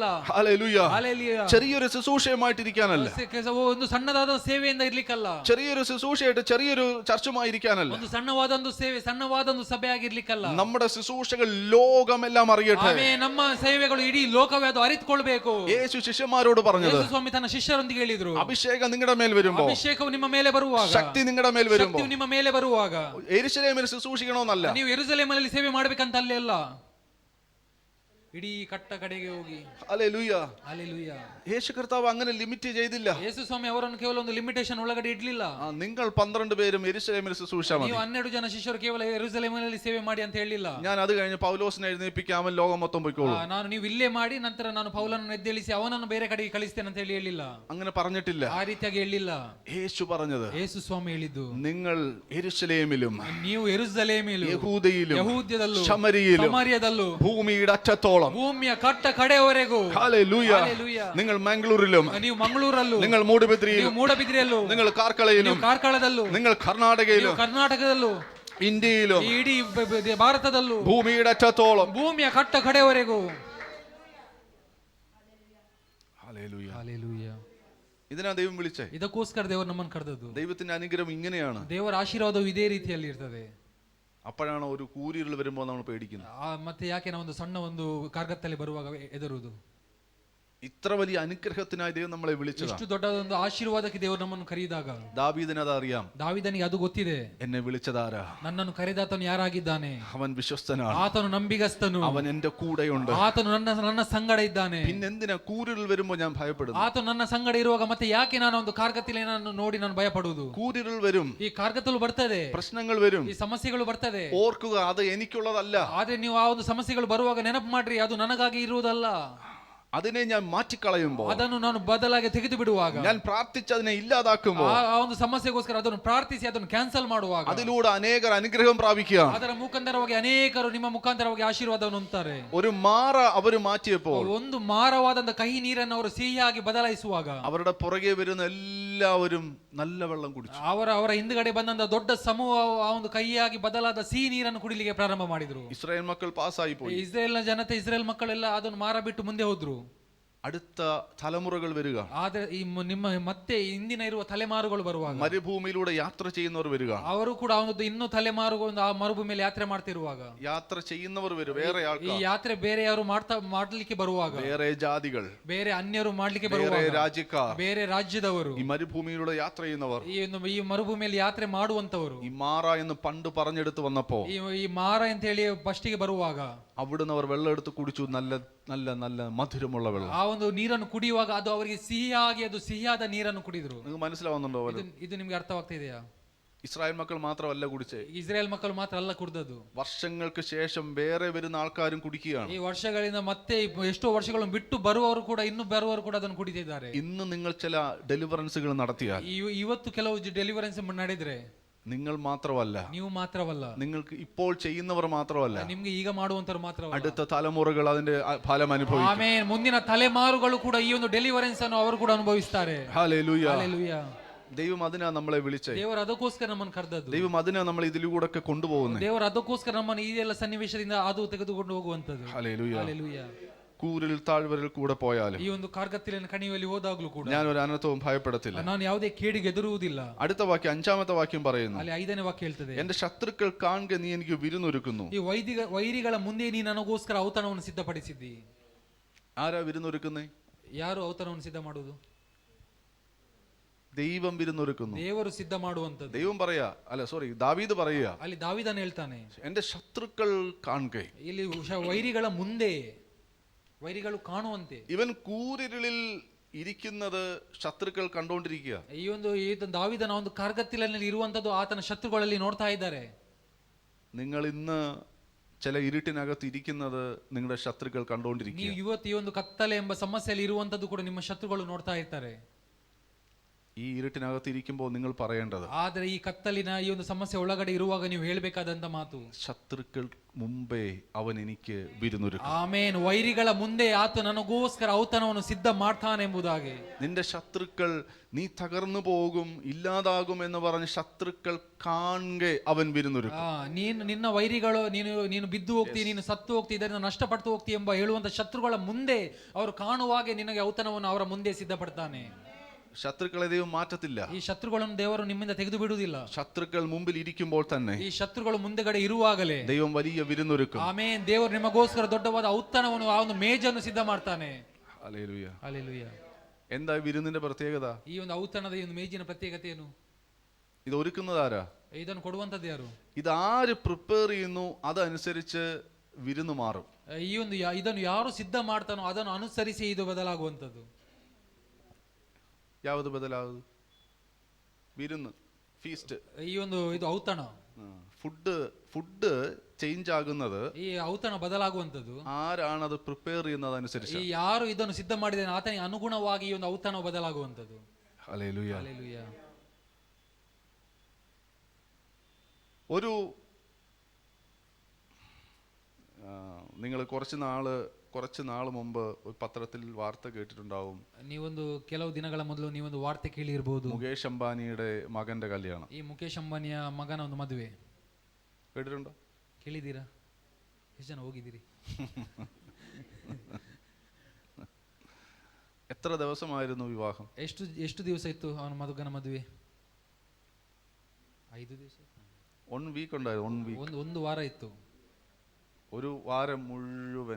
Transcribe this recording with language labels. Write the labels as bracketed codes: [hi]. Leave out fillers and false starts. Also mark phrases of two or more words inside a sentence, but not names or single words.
[ml] ഹല്ലേലൂയ. [kn] ಹಲ್ಲೆಲೂಯ. [ml] ചെറിയൊരു ശുശ്രൂഷയുമായിട്ടിരിക്കാനല്ല. [kn] ಒಂದು ಸಣ್ಣದಾದ ಸೇವೆಯಿಂದ ಇರ್ಲಿಕ್ಕಲ್ಲ. [ml] ചെറിയൊരു ശുശ്രൂഷയായിട്ട് ചെറിയൊരു ചർച്ചുമായി ഇരിക്കാനല്ല. [kn] ಒಂದು ಸಣ್ಣವಾದೊಂದು ಸೇವೆ, ಸಣ್ಣವಾದೊಂದು ಸಭೆ ಆಗಿರ್ಲಿಕ್ಕಲ್ಲ. [ml] നമ്മുടെ ശുശ്രൂഷകൾ ലോകമെല്ലാം അറിയട്ടെ. [kn] ನಮ್ಮ ಸೇವೆಗಳು ಇಡೀ ಲೋಕವೇ ಅದು ಅರಿತುಕೊಳ್ಬೇಕು. [ml] യേശു ശിഷ്യന്മാരോട് പറഞ്ഞത്, [kn] ಯೇಸು ಸ್ವಾಮಿ ತನ್ನ ಶಿಷ್ಯರೊಂದಿಗೆ ಹೇಳಿದ್ರು, [ml] അഭിഷേകം നിങ്ങളുടെ മേൽ വരുമ്പോൾ, [kn] ಅಭಿಷೇಕವು ನಿಮ್ಮ ಮೇಲೆ ಬರುವಾಗ, [ml] ശക്തി നിങ്ങളുടെ മേൽ വരുമ്പോൾ, [kn] ನಿಮ್ಮ ಮೇಲೆ ಬರುವಾಗ [ml] യെരൂശലേമിൽ ശുശ്രൂഷിക്കണമെന്നല്ല, [kn] ನೀವು ಯೆರೂಸಲೇಮಿನಲ್ಲಿ ಸೇವೆ ಮಾಡ್ಬೇಕಂತ ಅಲ್ಲೇ ಅಲ್ಲ, ಇಡೀ ಕಟ್ಟ ಕಡೆಗೆ ಹೋಗಿ. [ml] ഹല്ലേലൂയ. [kn] ಹಲ್ಲೆಲೂಯ. [ml] യേശു കർത്താവ് അങ്ങനെ ലിമിറ്റ് ചെയ്തില്ല. [kn] ಯೇಸು ಸ್ವಾಮಿ ಅವರನ್ನು ಕೇವಲ ಒಂದು ಲಿಮಿಟೇಷನ್ ಒಳಗಡೆ ಇಡ್ಲಿಲ್ಲ. [ml] നിങ്ങൾ 12 പേരും യെരൂശലേമിൽ ശുശ്രൂഷിച്ചാൽ മതി. [kn] ನೀವು 12 ಜನ ಶಿಷ್ಯರು ಕೇವಲ ಯೆರೂಸಲೇಮಿನಲ್ಲಿ ಸೇವೆ ಮಾಡಿ ಅಂತ ಹೇಳಿಲ್ಲ. [ml] ഞാൻ അത് കഴിഞ്ഞ് പൗലോസിനെ എഴുന്നേൽപ്പിക്കാം, അവൻ ലോകം മൊത്തം പോയിക്കോളും. [kn] ನೀವು ಇಲ್ಲೇ ಮಾಡಿ ನಂತರ ನಾನು ಪೌಲನನ್ನು ಎದ್ದೇಳಿಸಿ ಅವನನ್ನು ಬೇರೆ ಕಡೆಗೆ ಕಳಿಸ್ತೇನೆ ಅಂತ ಹೇಳಿಲ್ಲ. [ml] അങ്ങനെ പറഞ്ഞിട്ടില്ല. [kn] ಆ ರೀತಿಯಾಗಿ ಹೇಳಿಲ್ಲ. [ml] യേശു പറഞ്ഞത്, [kn] ಯೇಸು ಸ್ವಾಮಿ ಹೇಳಿದ್ದು, [ml] നിങ്ങൾ യെരൂശലേമിലും [kn] ನೀವು ಯೆರೂಸಲೇಮಿലും [ml] യഹൂദയിലും [kn] ಯಹೂದ್ಯದಲ್ಲೂ [ml] ശമരിയയിലും ഭൂമിയുടെ അറ്റത്തോളം, [kn] ಭೂಮಿಯ ಕಟ್ಟ ಕಡೆಯವರೆಗೂ, [ml] ഹല്ലേലൂയ, നിങ്ങൾ മംഗളൂരിലും, [kn] ನೀವು ಮಂಗಳೂರಲ್ಲೂ, [ml] നിങ്ങൾ മൂടുബിദ്രിയിലും, [kn] ಮೂಡಬಿದ್ರಿಯಲ್ಲೂ, [ml] നിങ്ങൾ കാർക്കളയിലും, [kn] ಕಾರ್ಕಳದಲ್ಲೂ, [ml] നിങ്ങൾ കർണാടകയിലും, [kn] ಕರ್ನಾಟಕದಲ್ಲೂ, [ml] ഇന്ത്യയിലും, [kn] ಇಡೀ ಭಾರತದಲ್ಲೂ, [ml] ഭൂമിയുടെ അറ്റത്തോളം, [kn] ಭೂಮಿಯ ಕಟ್ಟ ಕಡೆಯವರೆಗೂ. [ml] ഹല്ലേലൂയ. [kn] ಹಲ್ಲೆಲೂಯ. [ml] ഇതിനാ ദൈവം വിളിച്ചേ. [kn] ಇದಕ್ಕೋಸ್ಕರ ದೇವರು ನಮ್ಮನ್ನು ಕರೆದದ್ದು. [ml] ദൈവത്തിന്റെ അനുഗ്രഹം ഇങ്ങനെയാണ്. [kn] ದೇವರ ಆಶೀರ್ವಾದವು ಇದೇ ರೀತಿಯಲ್ಲಿ ಇರ್ತದೆ. [ml] അപ്പോഴാണ് ഒരു കൂരിരുൾ വരുമ്പോൾ നമ്മൾ പേടിക്കുന്നത്. [kn] ಮತ್ತೆ ಯಾಕೆ ನಾವು ಒಂದು ಸಣ್ಣ ಒಂದು ಕಾರ್ಗತ್ತಲ್ಲಿ ಬರುವಾಗ ಹೆದರುವುದು? [ml] ഇത്ര വലിയ അനുഗ്രഹത്തിനായി ദൈവം നമ്മളെ വിളിച്ചത്. [kn] ಎಷ್ಟು ದೊಡ್ಡದೊಂದು ಆಶೀರ್ವಾದಕ್ಕೆ ದೇವರು ನಮ್ಮನ್ನು ಕರೆಯಿದಾಗ [ml] ദാവീദിന് അത് അറിയാം. [kn] ದಾವೀದನಿಗೆ ಅದು ಗೊತ್ತಿದೆ, [ml] എന്നെ വിളിച്ചതാരാ, [kn] ನನ್ನನ್ನು ಕರೆದಾತನು ಯಾರಾಗಿದ್ದಾನೆ, [ml] അവൻ വിശ്വസ്തനാണ്, [kn] ಆತನು ನಂಬಿಗಸ್ತನು, [ml] അവൻ എന്റെ കൂടെയുണ്ട്, [kn] ಆತನು ನನ್ನ ಸಂಗಡ ಇದ್ದಾನೆ. [ml] പിന്നെന്തിനാ കൂരിരുൾ വരുമ്പോൾ ഞാൻ ഭയപ്പെടുന്നു? [kn] ಆತನು ನನ್ನ ಸಂಗಡ ಇರುವಾಗ ಮತ್ತೆ ಯಾಕೆ ನಾನು ಒಂದು ಕಾರ್ಗತ್ತಲ್ಲಿ ನಾನು ನೋಡಿ ನಾನು ಭಯಪಡುವುದು? [ml] കൂരിരുൾ വരും, [kn] ಈ ಕಾರ್ಗತ್ತಲು ಬರ್ತದೆ, [ml] പ്രശ്നങ്ങൾ വരും, [kn] ಈ ಸಮಸ್ಯೆಗಳು ಬರ್ತದೆ. [ml] ഓർക്കുക, അത് എനിക്കുള്ളതല്ല. [kn] ಆದ್ರೆ ನೀವು ಆ ಒಂದು ಸಮಸ್ಯೆಗಳು ಬರುವಾಗ ನೆನಪು ಮಾಡ್ರಿ, ಅದು ನನಗಾಗಿ ಇರುವುದಲ್ಲ. [ml] അതിനെ ഞാൻ മാറ്റിക്കളയുമ്പോൾ, [kn] ಅದನ್ನು ನಾನು ಬದಲಾಗಿ ತೆಗೆದು ಬಿಡುವಾಗ, [ml] ഞാൻ പ്രാർത്ഥിച്ച് അതിനെ ഇല്ലാതാക്കുമ്പോൾ, [kn] ಆ ಒಂದು ಸಮಸ್ಯೆಗೋಸ್ಕರ ಅದನ್ನು ಪ್ರಾರ್ಥಿಸಿ ಅದನ್ನು ಕ್ಯಾನ್ಸಲ್ ಮಾಡುವಾಗ, [ml] അതിലൂടെ അനേകർ അനുഗ്രഹം പ്രാപിക്കുക. [kn] ಅದರ ಮುಖಾಂತರವಾಗಿ ಅನೇಕರು ನಿಮ್ಮ ಮುಖಾಂತರವಾಗಿ ಆಶೀರ್ವಾದವನ್ನು ಹೊಂದುತ್ತಾರೆ. [ml] ഒരു മാറ അവര് മാറ്റിയപ്പോൾ, [kn] ಒಂದು ಮಾರವಾದಂತ ಕಹಿ ನೀರನ್ನು ಅವರು ಸಿಹಿಯಾಗಿ ಬದಲಾಯಿಸುವಾಗ, [ml] അവരുടെ പുറകെ വരുന്ന എല്ലാവരും നല്ല വെള്ളം കുടിച്ചു. [kn] ಅವರ ಹಿಂದುಗಡೆ ಬಂದಂತ ದೊಡ್ಡ ಸಮೂಹ ಆ ಒಂದು ಕಹಿಯಾಗಿ ಬದಲಾದ ಸಿಹಿ ನೀರನ್ನು ಕುಡಿಲಿಕ್ಕೆ ಪ್ರಾರಂಭ ಮಾಡಿದ್ರು. [ml] ഇസ്രായേൽ മക്കൾ പാസ്സായി പോയി. [kn] ಇಸ್ರೇಲ್ನ ಜನತೆ, ಇಸ್ರೇಲ್ ಮಕ್ಕಳೆಲ್ಲ ಅದನ್ನು ಮಾರ ಬಿಟ್ಟು ಮುಂದೆ ಹೋದ್ರು. [ml] അടുത്ത തലമുറകൾ വരിക, [kn] ಆದ್ರೆ ಈ ನಿಮ್ಮ ಮತ್ತೆ ಇಂದಿನ ಇರುವ ತಲೆಮಾರುಗಳು ಬರುವಾಗ, [ml] മരുഭൂമിയിലൂടെ യാത്ര ചെയ്യുന്നവർ വരിക, [kn] ಅವರು ಕೂಡ ಒಂದು ಇನ್ನೂ ತಲೆಮಾರುಗಳು ಆ ಮರುಭೂಮಿಯಲ್ಲಿ ಯಾತ್ರೆ ಮಾಡ್ತಿರುವಾಗ, [ml] യാത്ര ചെയ്യുന്നവർ വരും, വേറെ [kn] ಈ [ml] ആൾക്കാർ, [kn] ಯಾತ್ರೆ ಬೇರೆ ಯಾರು ಮಾಡ್ಲಿಕ್ಕೆ ಬರುವಾಗ, [ml] വേറെ ജാതികൾ, [kn] ಬೇರೆ ಅನ್ಯರು ಮಾಡ್ಲಿಕ್ಕೆ [ml] വേറെ [kn] ಬರುವಾಗ, [ml] രാജ്യക്കാർ, [kn] ಬೇರೆ ರಾಜ್ಯದವರು, [ml] ഈ മരുഭൂമിയിലൂടെ യാത്ര ചെയ്യുന്നവർ, [kn] ಈ ಮರುಭೂಮಿಯಲ್ಲಿ ಯಾತ್ರೆ ಮಾಡುವಂತವರು, [ml] ഈ മാറ എന്ന് പണ്ട് പറഞ്ഞെടുത്ത് വന്നപ്പോ, [kn] ಈ ಮಾರ ಅಂತ ಹೇಳಿ ಫಸ್ಟಿಗೆ ಬರುವಾಗ, [ml] അവിടുന്ന് അവർ വെള്ളം എടുത്ത് കുടിച്ചു. നല്ല നല്ല നല്ല മധുരമുള്ള വെള്ളം. [kn] ಆ ಒಂದು ನೀರನ್ನು ಕುಡಿಯುವಾಗ ಅದು ಅವರಿಗೆ ಸಿಹಿಯಾಗಿ, ಅದು ಸಿಹಿಯಾದ ನೀರನ್ನು ಕುಡಿದ್ರು. [ml] നിങ്ങൾക്ക് മനസ്സിലാവുന്നുണ്ടോ? [kn] ಇದು ನಿಮ್ಗೆ ಅರ್ಥವಾಗ್ತಾ ಇದೆಯಾ? [ml] ഇസ്രായേൽ മക്കൾ മാത്രമല്ല കുടിച്ചേ, [kn] ಇಸ್ರೇಲ್ ಮಕ್ಕಳು ಮಾತ್ರ ಅಲ್ಲ ಕುಡ್ದದ್ದು. [ml] വർഷങ്ങൾക്ക് ശേഷം വേറെ വരുന്ന ആൾക്കാരും കുടിക്കുകയാണ്. [kn] ಈ ವರ್ಷಗಳಿಂದ ಮತ್ತೆ ಎಷ್ಟೋ ವರ್ಷಗಳನ್ನು ಬಿಟ್ಟು ಬರುವವರು ಕೂಡ ಇನ್ನು ಬರುವವರು ಕೂಡ ಅದನ್ನು ಕುಡಿತಿದ್ದಾರೆ. [ml] ഇന്ന് നിങ്ങൾ ചില ഡെലിവറൻസുകൾ നടത്തിയാൽ, [kn] ಇವತ್ತು ಕೆಲವು ಡೆಲಿವರೆನ್ಸ್ ನಡೆದ್ರೆ, [ml] നിങ്ങൾ മാത്രമല്ല, [kn] ನೀವು ಮಾತ್ರವಲ್ಲ, [ml] നിങ്ങൾക്ക് ഇപ്പോൾ ചെയ്യുന്നവർ മാത്രമല്ല, [kn] ನಿಮ್ಗೆ ಈಗ ಮಾಡುವಂತರು ಮಾತ್ರವಲ್ಲ, [ml] അടുത്ത തലമുറകൾ അതിന്റെ ഫലം അനുഭവിക്കും. [kn] ಆಮೇಲೆ ಮುಂದಿನ ತಲೆಮಾರುಗಳು ಕೂಡ ಈ ಒಂದು ಡೆಲಿವರೆನ್ಸ್ ಅನ್ನು ಅವರು ಕೂಡ ಅನುಭವಿಸ್ತಾರೆ. [ml] ഹല്ലേലൂയ. [kn] ಹಲ್ಲೆಲೂಯಾ. [ml] ദൈവം അതിനാ നമ്മളെ വിളിച്ചേ. [kn] ದೇವರು ಅದಕ್ಕೋಸ್ಕರ ನಮ್ಮನ್ನು ಕರೆದದ್ದು. [ml] ദൈവം അതിനാ നമ്മൾ ഇതിലൂടെ കൊണ്ടുപോകുന്നത്. [kn] ದೇವರು ಅದಕ್ಕೋಸ್ಕರ ನಮ್ಮನ್ನು ಈ ಎಲ್ಲ ಸನ್ನಿವೇಶದಿಂದ ಅದು ತೆಗೆದುಕೊಂಡು ಹೋಗುವಂತದ್ದು. [ml] ഹല്ലേലൂയ. [kn] ಹಲ್ಲೆಲೂಯಾ. [ml] കൂരിൽ താഴ്വരയിൽ കൂടെ പോയാലും, [kn] ಈ ಒಂದು ಕಾರ್ಗತ್ತಿಲಿನ ಕಣಿವೆಯಲ್ಲಿ ಹೋದಾಗ್ಲೂ ಕೂಡ [ml] ഞാൻ ഒരു അനർത്ഥവും ഭയപ്പെടത്തില്ല. [kn] ನಾನು ಯಾವುದೇ ಕೇಡಿಗೆ ಎದುರುವುದಿಲ್ಲ. [ml] അടുത്ത വാക്യം, അഞ്ചാമത്തെ വാക്യം പറയുന്നു, [kn] ಅಲ್ಲಿ 5ನೇ ವಾಕ್ಯ ಹೇಳ್ತದೆ, [ml] എന്റെ ശത്രുക്കൾ കാണുക നീ എനിക്ക് വിരുന്നൊരുക്കുന്നു. [kn] ಈ ವೈರಿಗಳ ಮುಂದೆ ನೀ ನನಗೋಸ್ಕರ ಔತಣವನ್ನು ಸಿದ್ಧಪಡಿಸಿದ್ದಿ. [ml] ആരാ വിരുന്നൊരുക്കുന്നേ? [kn] ಯಾರು ಔತಣವನ್ನು ಸಿದ್ಧ ಮಾಡುವುದು? [ml] ദൈവം വിരുന്നൊരുക്കുന്നു. [kn] ದೇವರು ಸಿದ್ಧ ಮಾಡುವಂತದ್ದು. [ml] ദൈവം പറയാ, അല്ല സോറി, ദാവീദ് പറയാ, [kn] ಅಲ್ಲಿ ದಾವೀದನ ಹೇಳ್ತಾನೆ, [ml] എന്റെ ശത്രുക്കൾ കാണുക. [kn] ಇಲ್ಲಿ ವೈರಿಗಳ ಮುಂದೆ, ವೈರಿಗಳು ಕಾಣುವಂತೆ. [ml] ഇവൻ കൂരിരുളിൽ ഇരിക്കുന്നത് ശത്രുക്കൾ കണ്ടോണ്ടിരിക്കുക. [kn] ಈ ಒಂದು ದಾವೀದನ ಒಂದು ಕಾರ್ಗತ್ತಿಲಿನಲ್ಲಿ ಇರುವಂತದ್ದು ಆತನ ಶತ್ರುಗಳಲ್ಲಿ ನೋಡ್ತಾ ಇದ್ದಾರೆ. [ml] നിങ്ങൾ ഇന്ന് ചില ഇരുട്ടിനകത്ത് ഇരിക്കുന്നത് നിങ്ങളുടെ ശത്രുക്കൾ കണ്ടോണ്ടിരിക്കുക. [kn] ನೀವು ಇವತ್ತು ಈ ಒಂದು ಕತ್ತಲೆ ಎಂಬ ಸಮಸ್ಯೆಯಲ್ಲಿ ಇರುವಂತದ್ದು ಕೂಡ ನಿಮ್ಮ ಶತ್ರುಗಳು ನೋಡ್ತಾ ಇರ್ತಾರೆ. [ml] ഈ ഇരുട്ടിനകത്ത് ഇരിക്കുമ്പോൾ നിങ്ങൾ പറയേണ്ടത്, [kn] ಆದ್ರೆ ಈ ಕತ್ತಲಿನ ಈ ಒಂದು ಸಮಸ್ಯೆ ಒಳಗಡೆ ಇರುವಾಗ ನೀವು ಹೇಳ್ಬೇಕಾದಂತ ಮಾತು, [ml] ശത്രുക്കൾ മുമ്പേ അവൻ എനിക്ക് വിരുന്നൊരുക്കും. [kn] ಆಮೇನ್. ವೈರಿಗಳ ಮುಂದೆ ಆತ ನನಗೋಸ್ಕರ ಔತಣವನ್ನು ಸಿದ್ಧ ಮಾಡ್ತಾನೆ ಎಂಬುದಾಗಿ. [ml] നിന്റെ ശത്രുക്കൾ നീ തകർന്നു പോകും, ഇല്ലാതാകും എന്ന് പറഞ്ഞ് ശത്രുക്കൾ കാണുക അവൻ വിരുന്നൊരുക്കും. [kn] ನಿನ್ನ ವೈರಿಗಳು ನೀನು ಬಿದ್ದು ಹೋಗ್ತಿ, ನೀನು ಸತ್ತು ಹೋಗ್ತಿ, ಇದರಿಂದ ನಷ್ಟಪಟ್ಟು ಹೋಗ್ತಿ ಎಂಬ ಹೇಳುವಂತ ಶತ್ರುಗಳ ಮುಂದೆ ಅವರು ಕಾಣುವಾಗೆ ನಿನಗೆ ಔತಣವನ್ನು ಅವರ ಮುಂದೆ ಸಿದ್ಧಪಡ್ತಾನೆ. [ml] ശത്രുക്കളെ ദൈവം മാറ്റത്തില്ല. [kn] ಈ ಶತ್ರುಗಳನ್ನು ದೇವರು ನಿಮ್ಮಿಂದ ತೆಗೆದು ಬಿಡುವುದಿಲ್ಲ. [ml] ശത്രുക്കൾ മുമ്പിൽ ഇരിക്കുമ്പോൾ തന്നെ [kn] ಈ ಶತ್ರುಗಳು ಮುಂದೆಗಡೆ ಇರುವಾಗಲೇ [ml] ദൈവം വലിയ വിരുന്നൊരുക്കും. [kn] ಆಮೇನ್. ದೇವರು ನಿಮಗೋಸ್ಕರ ದೊಡ್ಡವಾದ ಔತಣವನ್ನು, ಆ ಒಂದು ಮೇಜನ್ನು ಸಿದ್ಧ ಮಾಡ್ತಾನೆ. [ml] ഹല്ലേലൂയ. [kn] ಹಲ್ಲೆಲೂಯಾ. [ml] എന്താ വിരുന്നിന്റെ പ്രത്യേകത? [kn] ಈ ಒಂದು ಔತಣದ ಈ ಒಂದು ಮೇಜಿನ ಪ್ರತ್ಯೇಕತೆ ಏನು? [ml] ഇത് ഒരുക്കുന്നത് ആരാ? [kn] ಇದನ್ನು ಕೊಡುವಂತದ್ದು ಯಾರು? [ml] ഇത് ആര് പ്രിപ്പയർ ചെയ്യുന്നു അതനുസരിച്ച് വിരുന്ന് മാറും. [kn] ಈ ಒಂದು ಇದನ್ನು ಯಾರು ಸಿದ್ಧ ಮಾಡ್ತಾನೋ ಅದನ್ನು ಅನುಸರಿಸಿ ಇದು ಬದಲಾಗುವಂತದ್ದು. ಯಾವುದು ಬದಲಾಗುದು? [ml] വിരുന്ന്, ഫീസ്റ്റ്. [kn] ಈ ಒಂದು ಇದು ಔತಣ, [en] food change [ml] ആകുന്നത്, [kn] ಈ ಔತಣ ಬದಲಾಗುವಂತದ್ದು [ml] ആരാണത് പ്രിപ്പയർ ചെയ്യുന്നത് അനുസരിച്ച്. [kn] ಈ ಯಾರು ಇದನ್ನು ಸಿದ್ಧ ಮಾಡಿದಾನೆ ಆತನಿಗೆ ಅನುಗುಣವಾಗಿ ಈ ಒಂದು ಔತಣ ಬದಲಾಗುವಂತದ್ದು. [ml] ഹല്ലേലൂയ. [kn] ಹಲ್ಲೆಲೂಯಾ. [ml] ഒരു നിങ്ങൾ കുറച്ച് നാൾ മുമ്പ് ഒരു പത്രത്തിൽ വാർത്ത കേട്ടിട്ടുണ്ടാവും. [kn] ನೀವೊಂದು ಕೆಲವು ದಿನಗಳ ಮೊದಲು ನೀವೊಂದು ವಾರ್ತೆ ಕೇಳಿರಬಹುದು. [ml] മുകേഷ് അംബാനിയുടെ മകന്റെ കല്യാണം. [kn] ಈ ಮುಕೇಶ್ ಅಂಬಾನಿಯ ಮಗನ ಒಂದು ಮದುವೆ [ml] കേട്ടിട്ടുണ്ടോ? [kn] ಕೇಳಿದ್ದೀರಾ? ಎಷ್ಟು ಜನ ಹೋಗಿದ್ದೀರಿ? [ml] എത്ര ദിവസമായിരുന്നു വിവാഹം? [kn] ಎಷ್ಟು ದಿವಸ ಇತ್ತು ಅವನ ಮಗನ ಮದುವೆ? 5 ದಿವಸ. [ml] 1 വീക്ക് ഉണ്ടായിരുന്നു. [kn] ಒಂದು ವಾರ ಇತ್ತು. [ml] ഒരു വാരം മുഴുവൻ